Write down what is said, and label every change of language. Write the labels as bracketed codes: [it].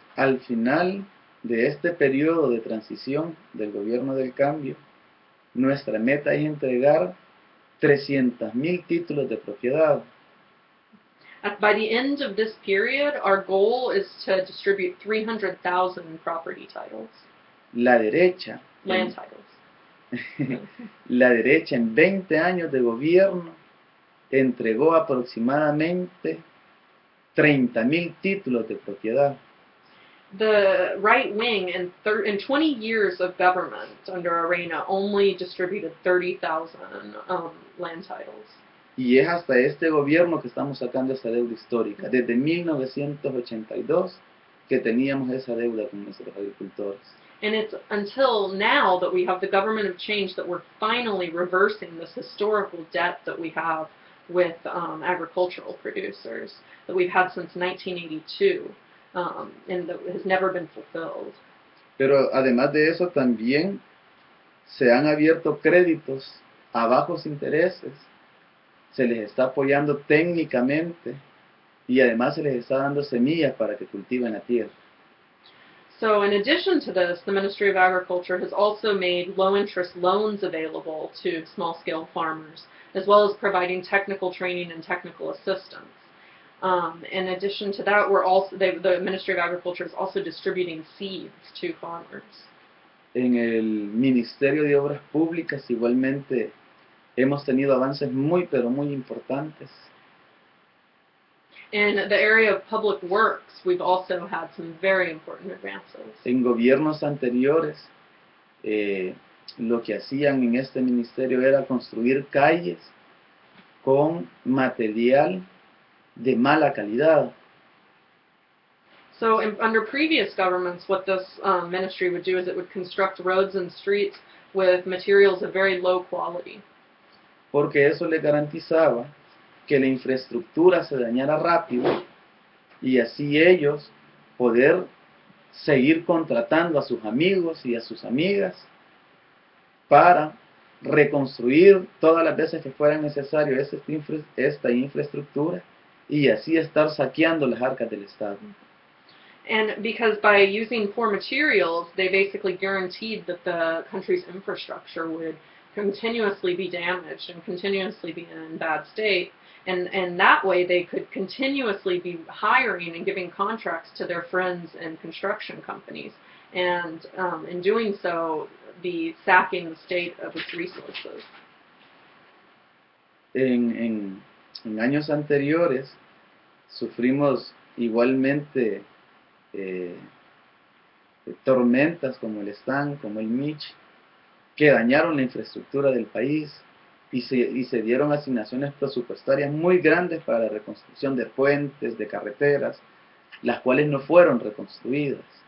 [es] Al final de este periodo de transición del gobierno del cambio, nuestra meta es entregar 300,000 títulos de propiedad. [en] By the end of this period, our goal is to distribute 300,000 property titles, [es] La derecha, [en] land titles. [es] la derecha en 20 años de gobierno entregó aproximadamente 30,000 títulos de propiedad. [en] The right wing, in 20 years of government under Arena, only distributed 30,000 land titles. [es] Y es hasta este gobierno que estamos sacando esa deuda histórica. Desde 1982 que teníamos esa deuda con nuestros agricultores. [en] And it's until now that we have the government of change that we're finally reversing this historical debt that we have with agricultural producers that we've had since 1982, and that has never been fulfilled. [es] Pero además de eso también se han abierto créditos a bajos intereses, se les está apoyando técnicamente y además se les está dando semillas para que cultiven la tierra. [en] So in addition to this, the Ministry of Agriculture has also made low-interest loans available to small-scale farmers, as well as providing technical training and technical assistance. In addition to that, the Ministry of Agriculture is also distributing seeds to farmers. [es] En el Ministerio de Obras Públicas igualmente hemos tenido avances muy pero muy importantes. [en] In the area of public works, we've also had some very important advances. [es] En gobiernos anteriores, lo que hacían en este ministerio era construir calles con material de mala calidad. [en] So under previous governments, what this ministry would do is it would construct roads and streets with materials of very low quality. [es] Porque eso le garantizaba que la infraestructura se dañara rápido y así ellos poder seguir contratando a sus amigos y a sus amigas para reconstruir todas las veces que fuera necesario esta infraestructura y así estar saqueando las arcas del Estado. [en] And because by using poor materials, they basically guaranteed that the country's infrastructure would continuously be damaged and continuously be in bad state. And that way they could continuously be hiring and giving contracts to their friends and construction companies. And in doing so, be sacking the state of its resources. [es] En años anteriores sufrimos igualmente tormentas como el Stan, como el Mitch, que dañaron la infraestructura del país y se dieron asignaciones presupuestarias muy grandes para la reconstrucción de puentes, de carreteras, las cuales no fueron reconstruidas.